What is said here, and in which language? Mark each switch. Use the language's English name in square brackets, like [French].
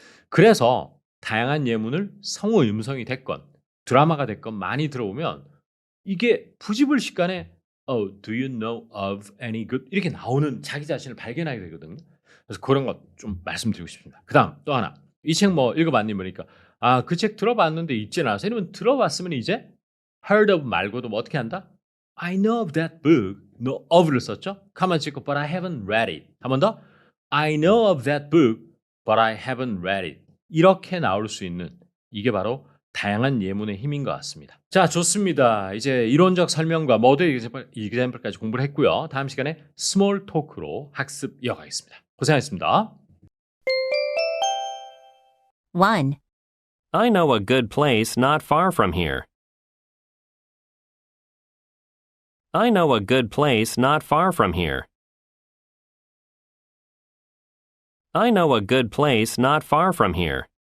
[Korean] 그래서 다양한 예문을 성우 음성이 됐건 드라마가 됐건 많이 들어보면 이게 부지불식간에 [English] do you know of any good [Korean] 이렇게 나오는 자기 자신을 발견하게 되거든요. 그래서 그런 것 좀 말씀드리고 싶습니다. 그다음 또 하나. 이 책 뭐 읽어봤니? 보니까 아 그 책 들어봤는데 있지는 않아서 이러면 들어봤으면 이제 [English] heard of [Korean] 말고도 뭐 어떻게 한다? [English] I know of that book. [Korean] no of를 썼죠? 가만 찍고 [English] but I haven't read it. [Korean] 한 번 더. [English] I know of that book but I haven't read it. [Korean] 이렇게 나올 수 있는 이게 바로 다양한 예문의 힘인 것 같습니다. 자, 좋습니다. 이제 이론적 설명과 모델 example까지 공부를 했고요. 다음 시간에 스몰 토크로 학습 이어가겠습니다. 고생하셨습니다. 1. [English] I know a good place not far from here. I know a good place not far from here. I know a good place not far from here.